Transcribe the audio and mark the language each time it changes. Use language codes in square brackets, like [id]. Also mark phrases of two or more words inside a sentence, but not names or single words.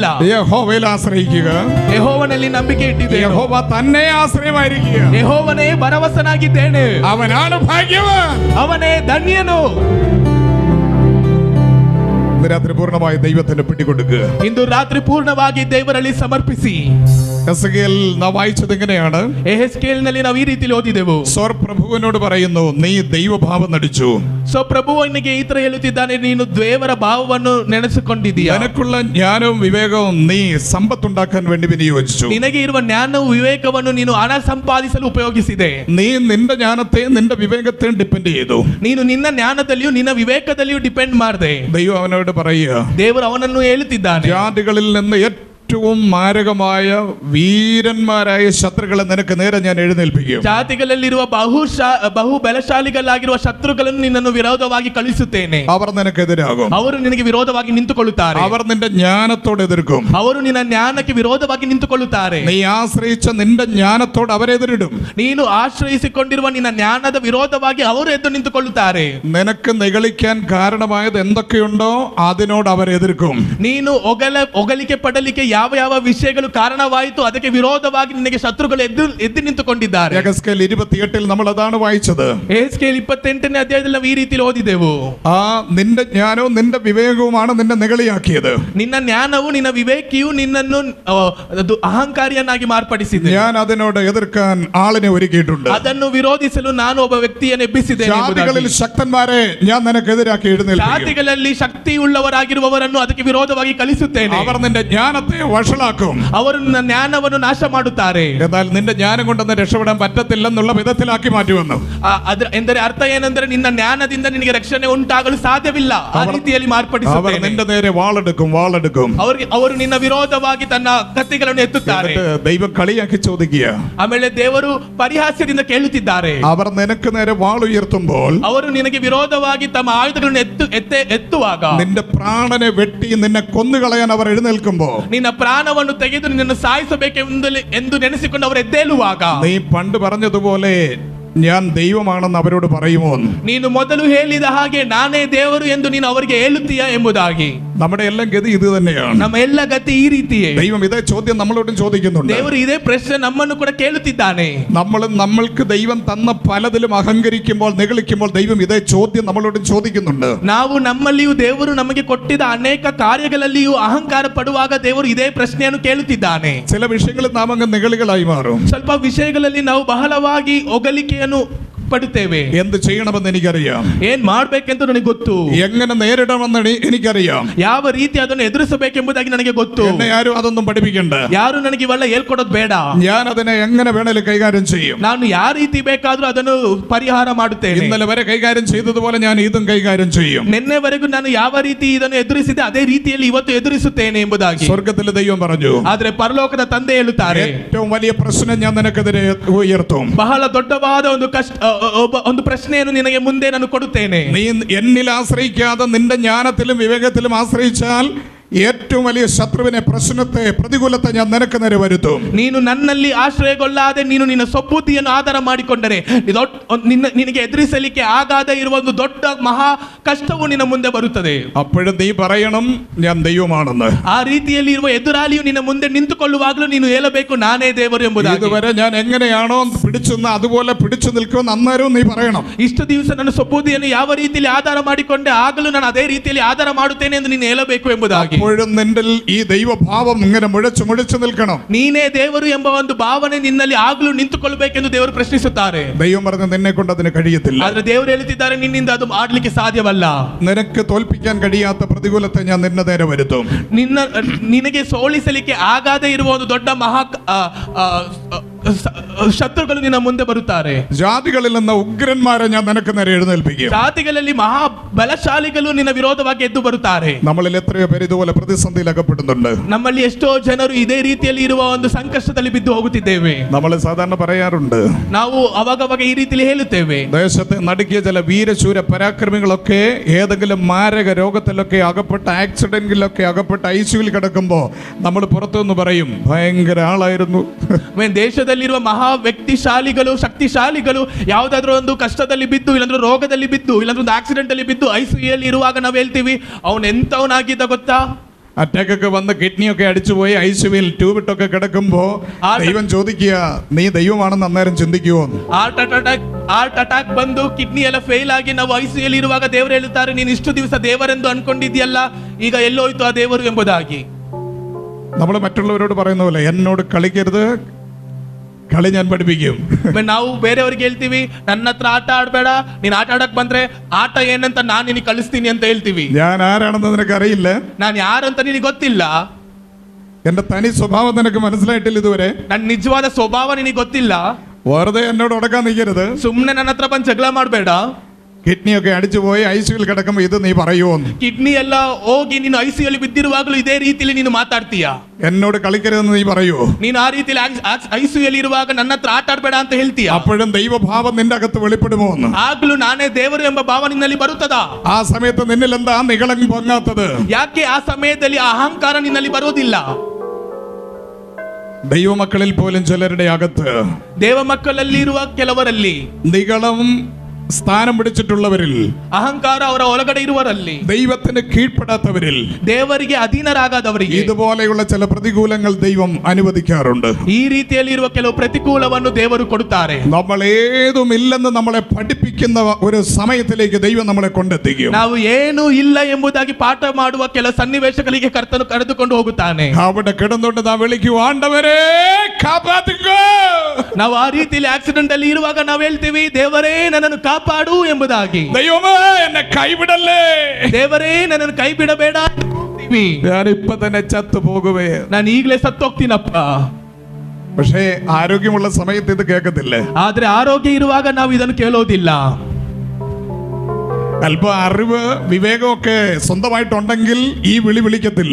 [ml] യഹോവയിൽ ആശ്രയിക്കുക, [kn] ಯೆಹೋವನಲ್ಲಿ ನಂಬಿಕೆ ಇಟ್ಟಿದ್ದೇನೆ, [ml] യഹോവ തന്നെ ആശ്രയമായിരിക്കുക. [kn] ಯೆಹೋವನೇ ಭರವಸನಾಗಿದ್ದೇನೆ, [ml] അവനാണ് ഭാഗ്യവാൻ, [kn] ಅವನೇ ಧನ್ಯನು. [ml] ഇന്ന് രാത്രി പൂർണ്ണമായി ദൈവത്തിന് പിടികൊടുക്കുക. [kn] ಇಂದು ರಾತ್ರಿ ಪೂರ್ಣವಾಗಿ ದೇವರಲ್ಲಿ ಸಮರ್ಪಿಸಿ. [ml] എസെക്കിയേൽ നാം വായിച്ചത് ഇങ്ങനെയാണ്. [kn] ಯೆಹೆಜ್ಕೇಲನಲ್ಲಿ ನಾವು ಈ ರೀತಿ ಓದಿದೆವು. [ml] സോർ പ്രഭുവിനോട് പറയുന്നു, നീ ദൈവഭാവം നടിച്ചു. [kn] ಸೊ ಪ್ರಭುವನಿಗೆ ಈ ತರ ಹೇಳುತ್ತಿದ್ದಾನೆ, ನೀನು ದೇವರ ಭಾವವನ್ನು ನೆನೆಸಿಕೊಂಡಿದ್ದೀಯ. [ml] നിനക്കുള്ള ജ്ഞാനവും വിവേകവും നീ സമ്പത്തുണ്ടാക്കാൻ വേണ്ടി വിനിയോഗിച്ചു. [kn] ನಿನಗೆ ಇರುವ ಜ್ಞಾನವು ವಿವೇಕವನ್ನು ನೀನು ಹಣ ಸಂಪಾದಿಸಲು ಉಪಯೋಗಿಸಿದೆ. [ml] നീ നിന്റെ ജ്ഞാനത്തെയും നിന്റെ വിവേകത്തെയും ഡിപ്പെൻഡ് ചെയ്തു. [kn] ನೀನು ನಿನ್ನ ಜ್ಞಾನದಲ್ಲಿಯೂ ನಿನ್ನ ವಿವೇಕದಲ್ಲಿಯೂ ಡಿಪೆಂಡ್ ಮಾಡಿದೆ. [ml] ദൈവം അവനോട് പറയുക, [kn] ದೇವರು ಅವನನ್ನು ಹೇಳುತ್ತಿದ್ದಾನೆ, [ml] ജാതികളിൽ നിന്ന് ഏറ്റവും മാരകമായ വീരന്മാരായ ശത്രുക്കളെ നിനക്ക് നേരെ ഞാൻ എഴുന്നേൽപ്പിക്കും. [kn] ಜಾತಿಗಳಲ್ಲಿರುವ ಬಹು ಬಲಶಾಲಿಗಳಾಗಿರುವ ಶತ್ರುಗಳನ್ನು ನಿನ್ನನ್ನು ವಿರೋಧವಾಗಿ ಕಳಿಸುತ್ತೇನೆ. [ml] അവർ നിനക്കെതിരാകും. [kn] ಅವರು ನಿನಗೆ ವಿರೋಧವಾಗಿ ನಿಂತುಕೊಳ್ಳುತ್ತಾರೆ. [ml] അവർ നിന്റെ ജ്ഞാനത്തോട് എതിർക്കും. [kn] ಅವರು ನಿನ್ನ ಜ್ಞಾನಕ್ಕೆ ವಿರೋಧವಾಗಿ ನಿಂತುಕೊಳ್ಳುತ್ತಾರೆ. [ml] നീ ആശ്രയിച്ച നിന്റെ ജ്ഞാനത്തോട് അവരെതിരിടും. [kn] ನೀನು ಆಶ್ರಯಿಸಿಕೊಂಡಿರುವ ನಿನ್ನ ಜ್ಞಾನದ ವಿರೋಧವಾಗಿ ಅವರು ಎದ್ದು ನಿಂತುಕೊಳ್ಳುತ್ತಾರೆ. [ml] നിനക്ക് നിഗളിക്കാൻ കാരണമായത് എന്തൊക്കെയുണ്ടോ അതിനോട് അവർ എതിർക്കും. [kn] ನೀನು ಒಗಲಿಕೆ ಪಡಲಿಕ್ಕೆ ಯಾವ ಯಾವ ವಿಷಯಗಳು ಕಾರಣವಾಯಿತು ಅದಕ್ಕೆ ವಿರೋಧವಾಗಿ ನಿನಗೆ ಶತ್ರುಗಳು ಎದ್ದು ನಿಂತುಕೊಂಡಿದ್ದಾರೆ. [ml] യഹെസ്കേൽ 28 നമ്മൾ അതാണ് വായിച്ചത്. [kn] ಯೆಹೆಜ್ಕೇಲ್ 28ನೇ ಅಧ್ಯಾಯದಲ್ಲಿ ನಾವು ಈ ರೀತಿ ಓದಿದೆವು. [ml] ആ നിന്റെ ജ്ഞാനവും നിന്റെ വിവേകവുമാണ് നിന്നെ നിഗളിയാക്കിയത്. [kn] ನಿನ್ನ ಜ್ಞಾನವು ನಿನ್ನ ವಿವೇಕಿಯು ನಿನ್ನನ್ನು ಅಹಂಕಾರಿಯನ್ನಾಗಿ ಮಾರ್ಪಡಿಸಿದೆ. [ml] ഞാൻ അതിനോട് എതിർക്കാൻ ആളിനെ ഒരുക്കിയിട്ടുണ്ട്. [kn] ಅದನ್ನು ವಿರೋಧಿಸಲು ನಾನು ಒಬ್ಬ ವ್ಯಕ್ತಿಯನ್ನು ಎಬ್ಬಿಸಿದ್ದೇನೆ. [ml] ജാതികളിൽ ശക്തന്മാരെ ഞാൻ നിനക്കെതിരാക്കി എഴുന്നേൽപ്പിക്കും. [kn] ಜಾತಿಗಳಲ್ಲಿ ಶಕ್ತಿ ಉಳ್ಳವರಾಗಿರುವವರನ್ನು ಅದಕ್ಕೆ ವಿರೋಧವಾಗಿ ಕಳಿಸುತ್ತೇನೆ. [ml] അവർ നിന്റെ ജ്ഞാനത്തെ വഷളാക്കും. [kn] ಅವರು ನಿನ್ನ ಜ್ಞಾನವನ್ನು ನಾಶ ಮಾಡುತ್ತಾರೆ. [ml] എന്നാൽ നിന്റെ ജ്ഞാനം കൊണ്ടൊന്നും രക്ഷപ്പെടാൻ പറ്റത്തില്ലെന്നുള്ള വിധത്തിലാക്കി മാറ്റുമെന്ന്. [kn] ಎಂದರೆ ಅರ್ಥ ಏನೆಂದರೆ ನಿನ್ನ ಜ್ಞಾನದಿಂದ ನಿನಗೆ ರಕ್ಷಣೆ ಉಂಟಾಗಲು ಸಾಧ್ಯವಿಲ್ಲ, ಆ ರೀತಿಯಲ್ಲಿ [ml] അവർ [kn] ಮಾರ್ಪಡಿಸುತ್ತೇನೆ. [ml] നിന്റെ നേരെ വാളെടുക്കും. [kn] ಅವರು ನಿನ್ನ ವಿರೋಧವಾಗಿ ತನ್ನ ಕತ್ತಿಗಳನ್ನು ಎತ್ತುತ್ತಾರೆ. [ml] എന്നിട്ട് ദൈവം കളിയാക്കി ചോദിക്കുക, [kn] ಆಮೇಲೆ ದೇವರು ಪರಿಹಾಸ್ಯದಿಂದ ಕೇಳುತ್ತಿದ್ದಾರೆ, [ml] അവർ നിനക്ക് നേരെ വാൾ ഉയർത്തുമ്പോൾ, [kn] ಅವರು ನಿನಗೆ ವಿರೋಧವಾಗಿ ತಮ್ಮ ಆಯುಧಗಳನ್ನು ಎತ್ತುವಾಗ, [ml] നിന്റെ പ്രാണനെ വെട്ടി നിന്നെ കൊന്നുകളയാൻ അവർ എഴുന്നേൽക്കുമ്പോ, [kn] ನಿನ್ನ ಪ್ರಾಣವನ್ನು ತೆಗೆದು ನಿನ್ನನ್ನು ಸಾಯಿಸಬೇಕೆಂದು ನೆನೆಸಿಕೊಂಡು ಅವರು ಎದ್ದೇಳುವಾಗ, [ml] നീ പണ്ട് പറഞ്ഞതുപോലെ ഞാൻ ദൈവമാണെന്ന് അവരോട് പറയുമോ? [kn] ನೀನು ಮೊದಲು ಹೇಳಿದ ಹಾಗೆ ನಾನೇ ದೇವರು ಎಂದು ನೀನು ಅವರಿಗೆ ಹೇಳುತ್ತೀಯಾ ಎಂಬುದಾಗಿ. [ml] നമ്മുടെ എല്ലാം ഗതി ഇത് തന്നെയാണ്. [kn] ನಮ್ಮ ಎಲ್ಲ ಗತಿ ಈ ರೀತಿಯೇ. [ml] ദൈവം ഇതേ ചോദ്യം നമ്മളോടും ചോദിക്കുന്നുണ്ട്. [kn] ದೇವರು ಇದೇ ಪ್ರಶ್ನೆ ನಮ್ಮನ್ನು ಕೂಡ ಕೇಳುತ್ತಿದ್ದಾನೆ. [ml] നമ്മൾക്ക് ദൈവം തന്ന പലതിലും അഹങ്കരിക്കുമ്പോൾ, നിഗളിക്കുമ്പോൾ ദൈവം ഇതേ ചോദ്യം നമ്മളോടും ചോദിക്കുന്നുണ്ട്. [kn] ನಾವು ನಮ್ಮಲ್ಲಿಯೂ ದೇವರು ನಮಗೆ ಕೊಟ್ಟಿದ್ದ ಅನೇಕ ಕಾರ್ಯಗಳಲ್ಲಿಯೂ ಅಹಂಕಾರ ಪಡುವಾಗ ದೇವರು ಇದೇ ಪ್ರಶ್ನೆಯನ್ನು ಕೇಳುತ್ತಿದ್ದಾನೆ. [ml] ചില വിഷയങ്ങളിൽ നാം അങ്ങ് നിഗളികളായി മാറും. [kn] ಸ್ವಲ್ಪ ವಿಷಯಗಳಲ್ಲಿ ನಾವು ಬಹಳವಾಗಿ ಒಗಲಿಕೆಯನ್ನು ಪಡುತ್ತೇವೆ. [ml] എന്ത് ചെയ്യണമെന്ന് എനിക്കറിയാം. [kn] ಏನ್ ಮಾಡ್ಬೇಕೆಂದು ನನಗೆ ಗೊತ್ತು. [ml] എങ്ങനെ നേരിടണമെന്ന് എനിക്കറിയാം. [kn] ಯಾವ ರೀತಿ ಅದನ್ನು ಎದುರಿಸಬೇಕೆಂಬುದಾಗಿ ನನಗೆ ಗೊತ್ತು. [ml] എന്നെ ആരും അതൊന്നും പഠിപ്പിക്കണ്ട. [kn] ಯಾರು ನನಗೆ ಇವೆಲ್ಲ ಹೇಳ್ಕೊಡೋದು ಬೇಡ. [ml] ഞാൻ അതിനെ എങ്ങനെ വേണേലും കൈകാര്യം ചെയ്യും. [kn] ನಾನು ಯಾವ ರೀತಿ ಬೇಕಾದ್ರೂ ಅದನ್ನು ಪರಿಹಾರ ಮಾಡುತ್ತೇನೆ. [ml] ഇന്നലെ വരെ കൈകാര്യം ചെയ്തതുപോലെ ഞാൻ ഇതും കൈകാര്യം ചെയ്യും. [kn] ನಿನ್ನೆವರೆಗೂ ನಾನು ಯಾವ ರೀತಿ ಇದನ್ನು ಎದುರಿಸಿದೆ ಅದೇ ರೀತಿಯಲ್ಲಿ ಇವತ್ತು ಎದುರಿಸುತ್ತೇನೆ ಎಂಬುದಾಗಿ [ml] സ്വർഗ്ഗത്തിലെ ദൈവം പറഞ്ഞു. [kn] ಆದ್ರೆ ಪರಲೋಕದ ತಂದೆ ಹೇಳುತ್ತಾರೆ, [ml] ഏറ്റവും വലിയ പ്രശ്നം ഞാൻ നിനക്കെതിരെ ഉയർത്തും. [kn] ಬಹಳ ದೊಡ್ಡವಾದ ಒಂದು ಪ್ರಶ್ನೆಯನ್ನು ನಿನಗೆ ಮುಂದೆ ನಾನು ಕೊಡುತ್ತೇನೆ. [ml] നീ എന്നിൽ ആശ്രയിക്കാതെ നിന്റെ ജ്ഞാനത്തിലും വിവേകത്തിലും ആശ്രയിച്ചാൽ ഏറ്റവും വലിയ ശത്രുവിനെ, പ്രശ്നത്തെ, പ്രതികൂലത്തെ ഞാൻ നിനക്ക് നേരെ വരുത്തും. [kn] ನೀನು ನನ್ನಲ್ಲಿ ಆಶ್ರಯಗೊಳ್ಳಾದೆ ನೀನು ನಿನ್ನ ಸ್ವಬುದ್ಧಿಯನ್ನು ಆಧಾರ ಮಾಡಿಕೊಂಡರೆ ನಿನಗೆ ಎದುರಿಸಲಿಕ್ಕೆ ಆಗದೆ ಇರುವ ಒಂದು ದೊಡ್ಡ ಮಹಾ ಕಷ್ಟವು ನಿನ್ನ ಮುಂದೆ ಬರುತ್ತದೆ. [ml] അപ്പോഴും നീ പറയണം ഞാൻ ദൈവമാണെന്ന്. [kn] ಆ ರೀತಿಯಲ್ಲಿ ಇರುವ ಎದುರಾಳಿಯು ನಿನ್ನ ಮುಂದೆ ನಿಂತುಕೊಳ್ಳುವಾಗಲೂ ನೀನು ಹೇಳಬೇಕು ನಾನೇ ದೇವರು ಎಂಬುದಾಗಿ. [ml] ഇതുവരെ ഞാൻ എങ്ങനെയാണോ പിടിച്ചെന്ന് അതുപോലെ പിടിച്ചു നിൽക്കുമെന്ന് അന്നേരവും നീ പറയണം. [kn] ಇಷ್ಟು ದಿವಸ ನನ್ನ ಸ್ವಬುದ್ಧಿಯನ್ನು ಯಾವ ರೀತಿಯಲ್ಲಿ ಆಧಾರ ಮಾಡಿಕೊಂಡೆ ಆಗಲೂ ನಾನು ಅದೇ ರೀತಿಯಲ್ಲಿ ಆಧಾರ ಮಾಡುತ್ತೇನೆ ಎಂದು ನೀನು ಹೇಳಬೇಕು ಎಂಬುದಾಗಿ. [ml] അപ്പോഴും നിന്റെ ഈ ദൈവഭാവം ഇങ്ങനെ മുഴച്ചു നിൽക്കണം. [kn] ನೀನೇ ದೇವರು ಎಂಬ ಒಂದು ಭಾವನೆ ನಿನ್ನಲ್ಲಿ ಆಗಲೂ ನಿಂತುಕೊಳ್ಳಬೇಕೆಂದು ದೇವರು ಪ್ರಶ್ನಿಸುತ್ತಾರೆ. [ml] ദൈവം പറഞ്ഞു നിന്നെ കൊണ്ട് അതിന് കഴിയത്തില്ല. [kn] ಆದ್ರೆ ದೇವರು ಹೇಳುತ್ತಿದ್ದಾರೆ ನಿನ್ನಿಂದ ಅದು ಮಾಡಲಿಕ್ಕೆ ಸಾಧ್ಯವಲ್ಲ. [ml] നിനക്ക് തോൽപ്പിക്കാൻ കഴിയാത്ത പ്രതികൂലത്തെ ഞാൻ നിന്നെ നേരെ വരുത്തും. [kn] ನಿನಗೆ ಸೋಲಿಸಲಿಕ್ಕೆ ಆಗದೇ ಇರುವ ಒಂದು ದೊಡ್ಡ ಮಹಾ ಶತ್ರುಗಳು ನಿನ್ನ ಮುಂದೆ ಬರುತ್ತಾರೆ. [ml] ജാതികളിൽ നിന്ന് ഉഗ്രന്മാരെ ഞാൻ നിനക്ക് നേരെ എഴുന്നേൽപ്പിക്കും. [kn] ಜಾತಿಗಳಲ್ಲಿ ಮಹಾ ಬಲಶಾಲಿಗಳು ನಿನ್ನ ವಿರೋಧವಾಗಿ ಎದ್ದು ಬರುತ್ತಾರೆ. [ml] നമ്മളിൽ എത്രയോ പേര് ഇതുപോലെ പ്രതിസന്ധിയിൽ അകപ്പെടുന്നുണ്ട്. [kn] ನಮ್ಮಲ್ಲಿ ಎಷ್ಟೋ ಜನರು ಇದೇ ರೀತಿಯಲ್ಲಿ ಇರುವ ಒಂದು ಸಂಕಷ್ಟದಲ್ಲಿ ಬಿದ್ದು ಹೋಗುತ್ತಿದ್ದೇವೆ. [ml] നമ്മൾ സാധാരണ പറയാറുണ്ട്, [kn] ನಾವು ಅವಾಗವಾಗ ಈ ರೀತಿಯಲ್ಲಿ ಹೇಳುತ್ತೇವೆ, [ml] ദേശത്തെ നടുക്കിയ ചില വീരശൂര പരാക്രമികളൊക്കെ ഏതെങ്കിലും മാരക രോഗത്തിലൊക്കെ അകപ്പെട്ട് ആക്സിഡന്റിലൊക്കെ അകപ്പെട്ട് ഐസിയുവിൽ കിടക്കുമ്പോൾ നമ്മൾ പുറത്തുനിന്ന് പറയും ഭയങ്കര ആളായിരുന്നു. [kn] ದೇಶದಲ್ಲಿರುವ ಮಹಾ ವ್ಯಕ್ತಿಶಾಲಿಗಳು, ಶಕ್ತಿಶಾಲಿಗಳು ಯಾವುದಾದ್ರೂ ಒಂದು ಕಷ್ಟದಲ್ಲಿ ಬಿದ್ದು, ಇಲ್ಲಾಂದ್ರೆ ರೋಗದಲ್ಲಿ ಬಿದ್ದು, ಇಲ್ಲಾಂದ್ರೆ ಒಂದು ಆಕ್ಸಿಡೆಂಟ್ ಅಲ್ಲಿ ಬಿದ್ದು ಐಸಿಯುಯಲ್ಲಿ ಇರುವಾಗ ನಾವು ಹೇಳ್ತೀವಿ ಅವನು ಎಂತವನಾಗಿದ್ದ ಗೊತ್ತಾ. [ml] അറ്റാക്കൊക്കെ വന്ന് കിഡ്നിയൊക്കെ അടിച്ചുപോയി ഐസിയുവിൽ ട്യൂബിട്ടൊക്കെ കിടക്കുമ്പോ ദൈവം ചോദിക്കുക നീ ദൈവമാണെന്ന് അന്നേരം ചിന്തിക്കുവോ. [en] heart attack [kn] ಬಂದು ಕಿಡ್ನಿ ಎಲ್ಲ ಫೇಲ್ ಆಗಿ ನಾವು ಐಸಿಯುಯಲ್ಲಿ ಇರುವಾಗ ದೇವರು ಹೇಳುತ್ತಾರೆ ನೀನು ಇಷ್ಟು ದಿವಸ ದೇವರೆಂದು ಅನ್ಕೊಂಡಿದ್ಯಲ್ಲ, ಈಗ ಎಲ್ಲೋಯ್ತು ಆ ದೇವರು ಎಂಬುದಾಗಿ. [ml] നമ്മൾ മറ്റുള്ളവരോട് പറയുന്ന പോലെ എന്നോട് കളിക്കരുത്, കളി ഞാൻ പഠിപ്പിക്കും. [kn] ನಾವು ಬೇರೆಯವ್ರಿಗೆ ಹೇಳ್ತೀವಿ ನನ್ನ ಹತ್ರ ಆಟ ಆಡಬೇಡ, ನೀನ್ ಆಟ ಆಡಕ್ ಬಂದ್ರೆ ಆಟ ಏನಂತ ನಾನು ನಿನಗೆ ಕಳಿಸ್ತೀನಿ ಅಂತ ಹೇಳ್ತೀವಿ. [ml] ഞാൻ ആരാണെന്ന് നിനക്ക് അറിയില്ല, [kn] ನಾನು ಯಾರಂತ ನಿನಗೆ ಗೊತ್ತಿಲ್ಲ, [ml] എന്റെ തനി സ്വഭാവം നിനക്ക് മനസ്സിലായിട്ടില്ല ഇതുവരെ, [kn] ನನ್ನ ನಿಜವಾದ ಸ್ವಭಾವ ನಿನಗೆ ಗೊತ್ತಿಲ್ಲ, [ml] വെറുതെ എന്നോട് ഉടക്കാൻ നിൽക്കരുത്, [kn] ಸುಮ್ನೆ ನನ್ನ ಹತ್ರ ಬಂದು ಜಗಳ ಮಾಡಬೇಡ. [ml] കിഡ്നിയൊക്കെ അടിച്ചുപോയി ഐസിയുവിൽ കിടക്കുമ്പോ ഇത് നീ പറയുമോ? [kn] ಕಿಡ್ನಿ ಎಲ್ಲ ಹೋಗಿ ನೀನು ಐಸಿಯುಲ್ಲಿ ಬಿದ್ದಿರುವಾಗಲೂ ಇದೇ ರೀತಿಯಲ್ಲಿ ನೀನು ಮಾತಾಡ್ತೀಯ. [ml] എന്നോട് കളിക്കരുതെന്ന് നീ പറയുമോ? [kn] ನೀನು ಆ ರೀತಿಯಲ್ಲಿ ಐಸಿಯುಲ್ಲಿ ಇರುವಾಗ ನನ್ನ ಹತ್ರ ಆಟ ಆಡಬೇಡ ಅಂತ ಹೇಳ್ತೀಯ. [ml] അപ്പോഴും ദൈവഭാവം നിന്റെ അകത്ത് വെളിപ്പെടുമോ എന്ന്? [kn] ಆಗ್ಲೂ ನಾನೇ ದೇವರು ಎಂಬ ಭಾವ ನಿನ್ನಲ್ಲಿ ಬರುತ್ತದಾ? [ml] ആ സമയത്ത് നിന്നിൽ എന്താ നിഗളം പൊങ്ങാത്തത്? [kn] ಯಾಕೆ ಆ ಸಮಯದಲ್ಲಿ ಅಹಂಕಾರ ನಿನ್ನಲ್ಲಿ ಬರೋದಿಲ್ಲ? [ml] ദൈവമക്കളിൽ പോലും ചിലരുടെ അകത്ത്, [kn] ದೇವ ಮಕ್ಕಳಲ್ಲಿ ಇರುವ ಕೆಲವರಲ್ಲಿ [ml] നിഗളം സ്ഥാനം പിടിച്ചിട്ടുള്ളവരിൽ, [kn] ಅಹಂಕಾರ ಅವರ ಒಳಗಡೆ ಇರುವರಲ್ಲಿ, [ml] ദൈവത്തിന് കീഴ്പ്പെടാത്തവരിൽ, [kn] ದೇವರಿಗೆ ಅಧೀನರಾಗದವರಿಗೆ [ml] ഇതുപോലെയുള്ള ചില പ്രതികൂലങ്ങൾ ദൈവം അനുവദിക്കാറുണ്ട്. [kn] ಈ ರೀತಿಯಲ್ಲಿ ಇರುವ ಕೆಲವು ಪ್ರತಿಕೂಲವನ್ನು ದೇವರು ಕೊಡುತ್ತಾರೆ. [ml] നമ്മൾ ഏതും ഇല്ലെന്ന് നമ്മളെ പഠിപ്പിക്കുന്ന ഒരു സമയത്തിലേക്ക് ദൈവം നമ്മളെ കൊണ്ടെത്തിക്കും. [kn] ನಾವು ಏನು ಇಲ್ಲ ಎಂಬುದಾಗಿ ಪಾಠ ಮಾಡುವ ಕೆಲ ಸನ್ನಿವೇಶಗಳಿಗೆ ಕರ್ತನು ಕರೆದುಕೊಂಡು ಹೋಗುತ್ತಾನೆ. [ml] അവിടെ കിടന്നുകൊണ്ട് നാം വിളിക്കൂ [ta] ஆண்டவரே காப்பாத்துகோ. [kn] ನಾವು ಆ ರೀತಿಯಲ್ಲಿ ಆಕ್ಸಿಡೆಂಟ್ ಅಲ್ಲಿ ಇರುವಾಗ ನಾವು ಹೇಳ್ತೀವಿ ದೇವರೇ ನನ್ನನ್ನು ಕಾಪಾಡು ಎಂಬುದಾಗಿ. [ml] ദൈവമേ എന്നെ കൈവിടല്ലേ, [kn] ದೇವರೇ ನನ್ನನ್ನು ಕೈ ಬಿಡಬೇಡ. [ml] ഞാൻ ഇപ്പൊ തന്നെ ചത്തു പോകുവേ, [kn] ನಾನು ಈಗಲೇ ಸತ್ತೋಗ್ತೀನಪ್ಪ. [ml] പക്ഷേ ആരോഗ്യമുള്ള സമയത്ത് ഇത് കേൾക്കത്തില്ല. [kn] ಆದ್ರೆ ಆರೋಗ್ಯ ಇರುವಾಗ ನಾವು ಇದನ್ನು ಕೇಳೋದಿಲ್ಲ. [ml] അല്പ അറിവ് വിവേകമൊക്കെ സ്വന്തമായിട്ടുണ്ടെങ്കിൽ ഈ വിളി വിളിക്കത്തില്ല.